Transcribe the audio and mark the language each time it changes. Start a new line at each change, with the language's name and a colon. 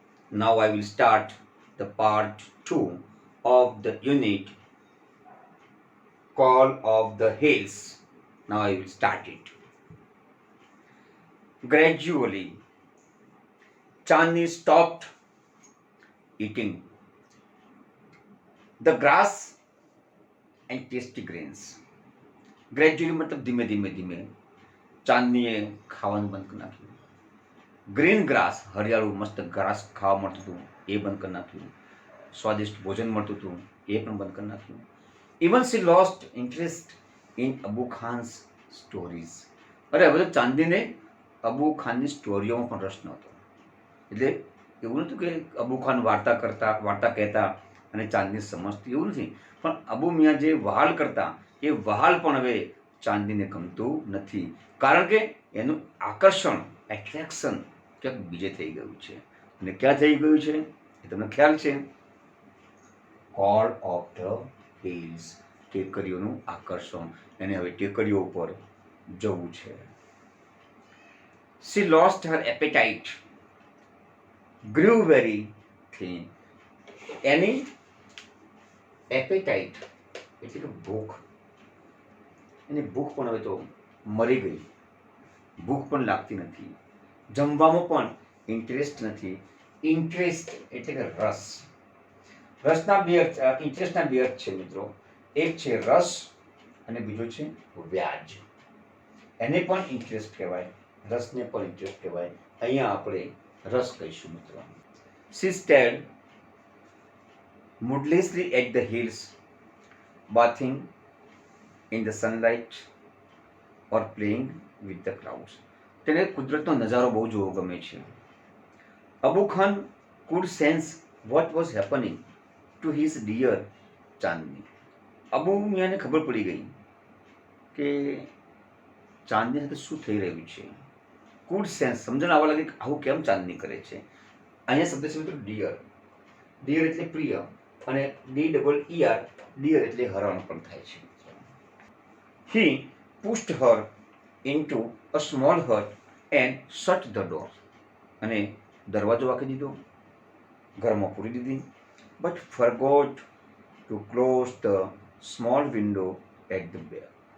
English: Now I will start the part 2 of the unit Call of the Hills. Now I will start it. Gradually, Chandni stopped eating the grass and tasty grains.
Gujarati: Gradually મતલબ ધીમે ધીમે ધીમે ચાંદનીએ ખાવાનું બંધ કરી નાખ્યું. Green grass, હરિયાળું મસ્ત grass ખાવા મળતું હતું એ બંધ કરી નાખ્યું. સ્વાદિષ્ટ ભોજન મળતું હતું એ પણ બંધ કરી નાખ્યું.
English: Even she lost interest in Abu Khan's stories.
Gujarati: અરે હવે તો ચાંદનીને અબુ ખાનની સ્ટોરીઓમાં પણ રસ નહોતો. એટલે એવું નહોતું કે અબુ ખાન વાર્તા કહેતા અને ચાંદની સમજતી, એવું નથી. પણ અબુ મિયાં જે વહાલ કરતા એ વહાલ પણ હવે ચાંદનીને ગમતું નથી. કારણ કે એનું આકર્ષણ, એટ્રેક્શન ક્યાંક બીજે થઈ ગયું છે. અને ક્યાં થઈ ગયું છે એ તમને ખ્યાલ છે? કોલ ઓફ ધ હિલ્સ, ટેકરીઓનું આકર્ષણ. એને હવે ટેકરીઓ ઉપર જવું છે.
English: She lost her appetite, grew very thin.
Gujarati: Any appetite એટલે કે ભૂખ, એની ભૂખ પણ હવે તો મરી ગઈ. ભૂખ પણ લાગતી નથી, જમવામાં પણ ઇન્ટરેસ્ટ નથી. ઇન્ટરેસ્ટ એટલે કે રસ. રસના બે અર્થ, ઇન્ટરેસ્ટના બે અર્થ છે મિત્રો. એક છે રસ અને બીજો છે વ્યાજ. એને પણ ઇન્ટરેસ્ટ કહેવાય, રસને પણ ઇન્ટરેસ્ટ કહેવાય. અહીંયા આપણે રસ કહીશું મિત્રો.
English: She stared moodlessly at the hills, bathing in the sunlight or playing with the clouds.
Gujarati: તેને કુદરતનો નજારો બહુ જોવો ગમે છે.
English: Abu Khan could sense what was happening to his dear Chandni.
Gujarati: અબુ મિયાંને ખબર પડી ગઈ કે ચાંદની સાથે શું થઈ રહ્યું છે. કુડ સેન્સ, સમજણ આવવા લાગે કે આવું કેમ ચાંદની કરે છે. અહીંયા શબ્દ છે મિત્રો ડિયર. ડિયર એટલે પ્રિય અને DEER, ડિયર એટલે હરણ પણ થાય છે.
English: He pushed her into a small hut and shut the door.
Gujarati: અને દરવાજો વાંકી દીધો, ઘરમાં પૂરી દીધી.
English: But forgot to close the small window at the back.